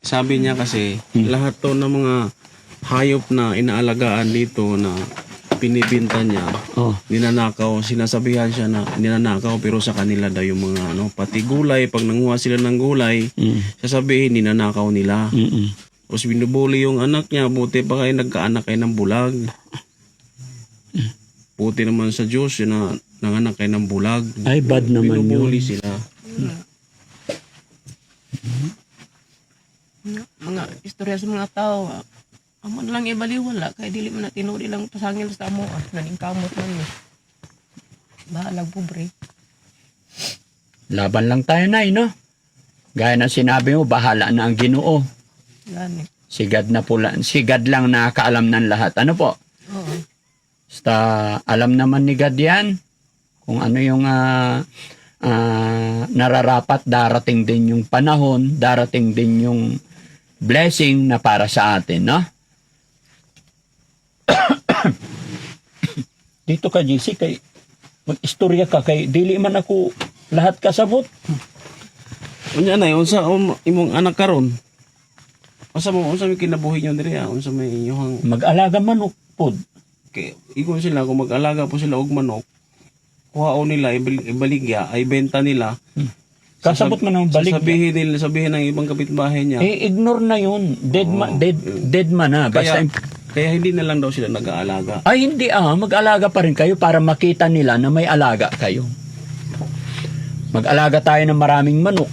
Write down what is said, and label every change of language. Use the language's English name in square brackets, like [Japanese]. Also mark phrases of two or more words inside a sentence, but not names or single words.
[Filipino] sabi niya kasi, lahat to ng mga hayop na inaalagaan dito na pinibinta niya, ninanakaw, sinasabihan siya na ninanakaw, pero sa kanila daw yung mga pati gulay, pag nanguha sila ng gulay, sasabihin ninanakaw nila. Tapos binubuli yung anak niya, buti pa kayo nagkaanak kayo ng bulag. Buti naman sa Diyos, yun na nanganak kayo ng bulag. Ay, bad naman binubuli yun. sila. [Cebuano] Mga istorya sa mga tao, amo na lang ibaliwala, kaya dili man na tinuod ilang pasangil sa amo, naning kamot man ni. Bahalag pobre. [Filipino] Laban lang tayo, Nay, no? Gaya na sinabi mo, bahala na ang Ginoo. [Cebuano] Gani. Sigad na pula. [Filipino] Sigad lang nakakaalam ng lahat. Ano po? Oo. Basta alam naman ni God yan. Kung ano yung nararapat, darating din yung panahon, darating din yung blessing na para sa atin, no? Dito ka, JC, [Cebuano] kay mag-istorya ka, kay dili man ako lahat kasabot. Unya na, unsa imong anak karon? Unsa mo kinabuhi niyo diri? Unsa may inyong Mag-alaga manok pod. kay igon sila kung mag-alaga po sila og manok, kuhaon nila ibaligya, ay benta nila. Kasabot man ang balik. [Filipino] Sabihin ng ibang kapitbahay niya. Ignore na yun. Dead man na. Basta Kaya hindi na lang daw sila nag-aalaga. ay hindi mag-alaga pa rin kayo para makita nila na may alaga kayo. Mag-alaga tayo ng maraming manok.